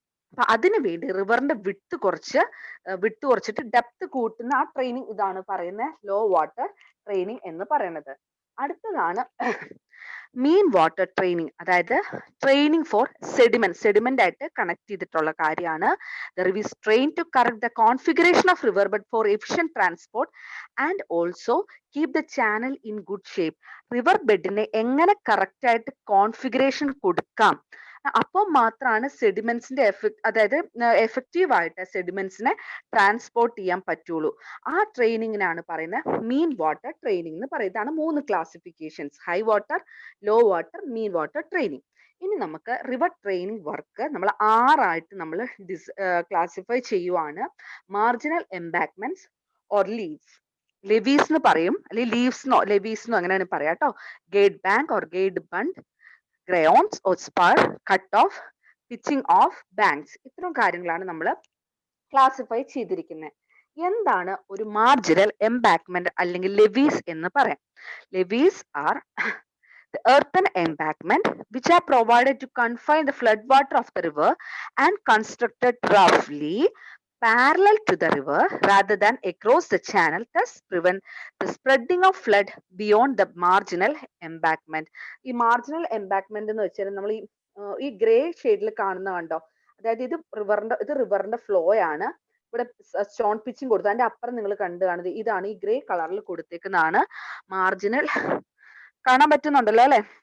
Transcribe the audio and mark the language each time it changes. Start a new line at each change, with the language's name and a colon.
Malayalam: അപ്പൊ അതിനു വേണ്ടി റിവറിന്റെ വിട്ട് കുറച്ചിട്ട് ഡെപ്ത് കൂട്ടുന്ന ആ ട്രെയിനിങ് ഇതാണ് പറയുന്നത് ലോ വാട്ടർ ട്രെയിനിങ് എന്ന് പറയുന്നത്. അടുത്തതാണ് മീൻ വാട്ടർ ട്രെയിനിങ്, അതായത്
English: training for sediment
Malayalam: ആയിട്ട് കണക്ട് ചെയ്തിട്ടുള്ള കാര്യമാണ്.
English: The river is trained to correct the configuration of river bed for efficient transport and also keep the channel in good shape.
Malayalam: River ബെഡിനെ എങ്ങനെ correct ആയിട്ട് configuration കൊടുക്കാം, അപ്പോൾ മാത്രമാണ് സെഡിമെന്റ്സിന്റെ അതായത് എഫക്റ്റീവ് ആയിട്ട് സെഡിമെന്റ്സിനെ ട്രാൻസ്പോർട്ട് ചെയ്യാൻ പറ്റുള്ളൂ. ആ ട്രെയിനിങ്ങിനാണ് പറയുന്നത് മീൻ വാട്ടർ ട്രെയിനിങ് എന്ന് പറയുന്നത്. ഇതാണ് 3 classifications: high water, law water, മീൻ വാട്ടർ ട്രെയിനിങ്. ഇനി നമുക്ക് റിവർ ട്രെയിനിങ് വർക്ക് നമ്മൾ 6 ആയിട്ട് നമ്മൾ ക്ലാസിഫൈ ചെയ്യുവാണ്. മാർജിനൽ എംബാങ്ക്മെന്റ്സ് ഓർ ലെവീസ് എന്ന് പറയും, അല്ലെങ്കിൽ ലെവീസ് അങ്ങനെയാണ് പറയാം കേട്ടോ.
English: Gate bank or gate bund, groynes or spur, cut off, pitching of banks.
Malayalam: ഇത്തരം കാര്യങ്ങളാണ് നമ്മൾ ക്ലാസിഫൈ ചെയ്തിരിക്കുന്നത്. എന്താണ് ഒരു മാർജിനൽ എംബാങ്ക്മെന്റ് അല്ലെങ്കിൽ ലെവീസ് എന്ന് പറയാം?
English: Levees are the earthen embankment which are provided to confine the flood water of the river and constructed roughly parallel to the river rather than across the channel, thus prevent the spreading of flood beyond the marginal embankment.
Malayalam: ഈ marginal embankment എന്ന് വെച്ചാൽ നമ്മൾ ഈ grey ഷെയ്ഡിൽ കാണുന്ന കണ്ടോ, അതായത് ഇത് റിവറിന്റെ ഫ്ലോ ആണ്. ഇവിടെ സ്റ്റോൺ പിച്ചിങ് കൊടുത്തു, അതിന്റെ അപ്പുറം നിങ്ങൾ കണ്ടു കാണുന്നത് ഇതാണ്, ഈ ഗ്രേ കളറിൽ കൊടുത്തേക്കുന്നതാണ് മാർജിനൽ. കാണാൻ പറ്റുന്നുണ്ടല്ലോ അല്ലെ?